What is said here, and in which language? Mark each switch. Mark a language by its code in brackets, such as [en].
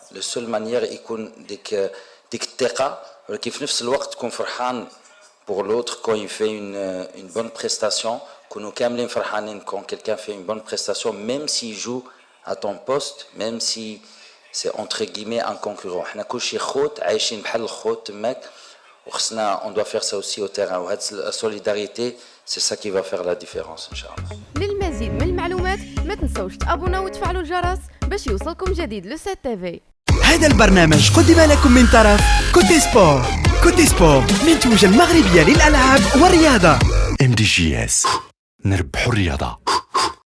[fr] La seule manière [ar] يكون ديك الثقة ولكن في نفس الوقت تكون فرحان [fr] pour l'autre quand il fait une bonne prestation. [ar] كونوا كاملين فرحانين [fr] quand quelqu'un fait une bonne prestation même s'il joue à ton poste, même si c'est entre guillemets un concurrent. [ar] حنا كلشي خوت عايشين بحال الخوت تماك. [fr] On doit faire ça aussi au terrain. La solidarité, c'est ça qui va faire la différence, Inch'Allah. [ar] للمزيد من المعلومات ما تنسوش تابونا وتفعلوا الجرس باش يوصلكم جديد لو سات تيفي. هذا البرنامج قدم لكم من طرف كوتي سبور. كوتي سبور منتوجة المغربية للألعاب والرياضة. MDJS نربح الرياضة.